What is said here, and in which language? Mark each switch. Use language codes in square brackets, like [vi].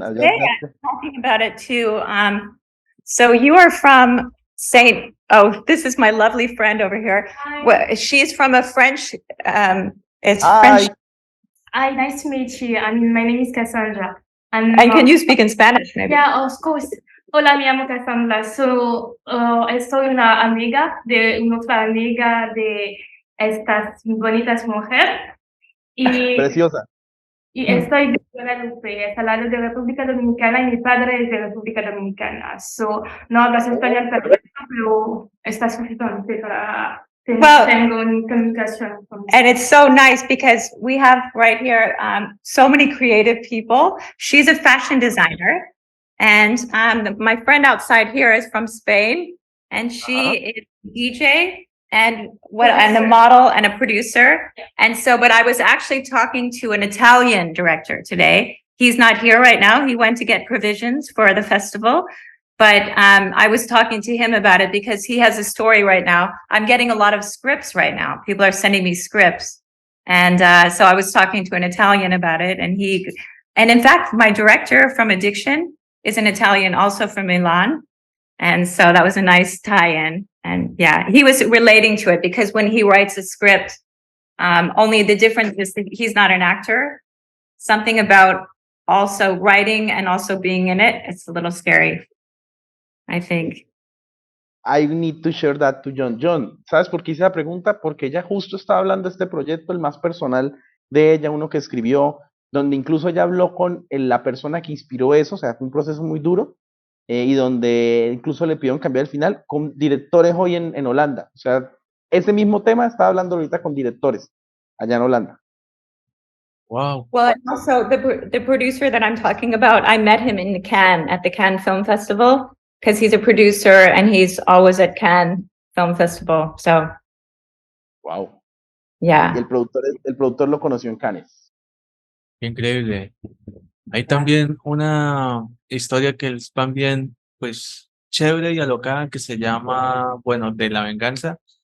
[en] Today I'm talking about it too. So you are from this is my lovely friend over here. Well, she's from a French, it's French. Hi, nice to meet you. My name is Cassandra. And can you speak in Spanish maybe? Yeah, of course. [es] Hola, me llamo Cassandra. So, soy una amiga de otra amiga de estas bonitas mujeres. Preciosa. Y estoy de Guadalupe, al lado de República Dominicana, y mi padre es de República Dominicana. So, no hablas español perfecto, pero está suficiente para tengo una comunicación. [en] And it's so nice because we have right here so many creative people. She's a fashion designer. And my friend outside here is from Spain. And she is a DJ and a model and a producer. And so, but I was actually talking to an Italian director today. He's not here right now. He went to get provisions for the festival. But I was talking to him about it because he has a story right now. I'm getting a lot of scripts right now. People are sending me scripts. And so I was talking to an Italian about it. And in fact, my director from Addiction is an Italian also from Milan. And so that was a nice tie-in. And yeah, he was relating to it because when he writes a script, only the difference is that he's not an actor. Something about also writing and also being in it, it's a little scary, I think. I need to share that to Jhon. [es] Jhon, ¿sabes por qué hice la pregunta? Porque ella justo estaba hablando de este proyecto, el más personal de ella, uno que escribió, donde incluso ella habló con la persona que inspiró eso, o sea, fue un proceso muy duro, y donde incluso le pidieron cambiar el final con directores hoy en Holanda. O sea, ese mismo tema estaba hablando ahorita con directores allá en Holanda. [en] Wow. Well, and also the producer that I'm talking about, I met him in Cannes at the Cannes Film Festival because he's a producer and he's always at Cannes Film Festival. So, Wow. yeah. [es] Y el productor lo conoció en Cannes. Increíble. Hay también una historia que es también, pues, chévere y alocada que se llama, bueno, de la venganza.